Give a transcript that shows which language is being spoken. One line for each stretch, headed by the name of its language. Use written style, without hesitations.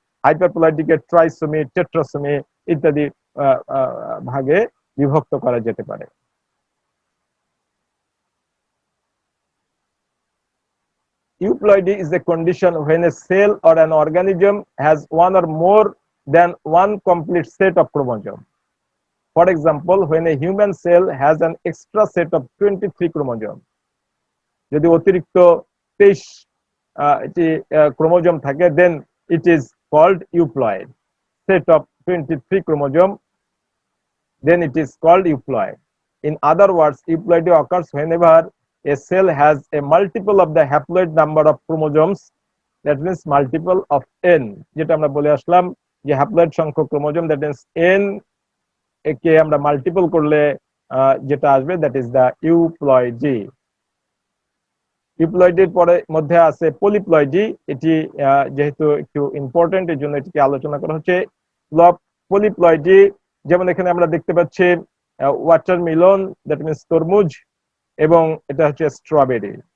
Bangla: হাইপারপ্লয়েডিকে ট্রাইসোমি, টেট্রাসোমি ইত্যাদি ভাগে বিভক্ত করা যেতে পারে।
English: Euploidy is a condition when a cell or an organism has one or more than one complete set of chromosomes. For example, when a human cell has an extra set of 23 chromosomes.
Bangla: যদি অতিরিক্ত 23 chromosome থাকে
English: then it is called euploid. Set of 23 chromosome, then it is called euploid. In other words, euploidy occurs whenever a cell has a multiple of the haploid number of chromosomes, that means multiple of n,
Bangla: যেটা আমরা বলে আসলাম যে haploid সংখ্যক chromosome
English: that means
Bangla: n কে আমরা multiple করলে যেটা আসবে
English: That is the euploidy.
Bangla: ইউপ্লয়েডির পরে মধ্যে আছে পলিপ্লয়েডি। এটি যেহেতু একটু ইম্পর্টেন্ট এর জন্য এটিকে আলোচনা করা হচ্ছে। পলিপ্লয়েডি যেমন এখানে আমরা দেখতে পাচ্ছি ওয়াটারমেলন
English: that means
Bangla: তরমুজ, এবং এটা হচ্ছে স্ট্রবেরি।